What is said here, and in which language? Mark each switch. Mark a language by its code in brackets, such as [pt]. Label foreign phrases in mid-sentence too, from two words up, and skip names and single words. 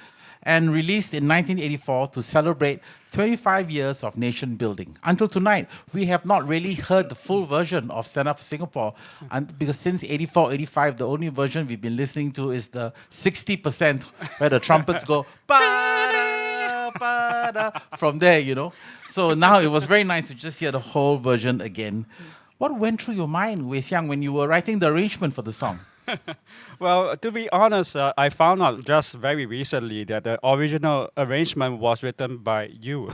[en] And released in 1984 to celebrate 25 years of nation building. Until tonight, we have not really heard the full version of Stand Up for Singapore, and because since 84, 85, the only version we've been listening to is the 60% where the trumpets go ba-da, ba-da, from there, you know. So now it was very nice to just hear the whole version again. What went through your mind, Weixiang, when you were writing the arrangement for the song? Well, to be honest, I found out just very recently that the original arrangement was written by you.